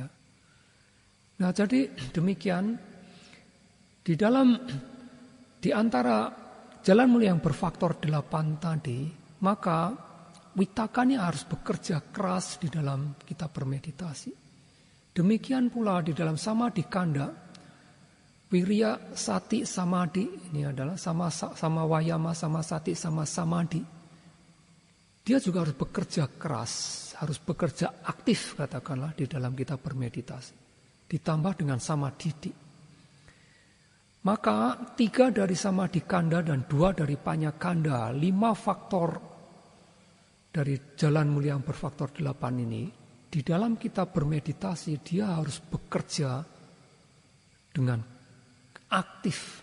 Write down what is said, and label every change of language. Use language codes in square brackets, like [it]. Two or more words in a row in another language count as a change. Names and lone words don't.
[id] Nah, jadi demikian di antara jalan mulia yang berfaktor 8 tadi, maka vitaka ini harus bekerja keras di dalam kita bermeditasi. Demikian pula di dalam [pi] samadhi kanda, wirya, sati, samadhi, [id] ini adalah [pi] sama wayama, sama sati, sama samadhi. [id] Dia juga harus bekerja keras, harus bekerja aktif katakanlah di dalam kita bermeditasi. Ditambah dengan samadhi. Maka 3 dari [pi] samadhi kanda [id] dan 2 dari [pi] panya kanda, [id] 5 faktor dari jalan mulia yang berfaktor 8 ini, di dalam kita bermeditasi dia harus bekerja dengan aktif.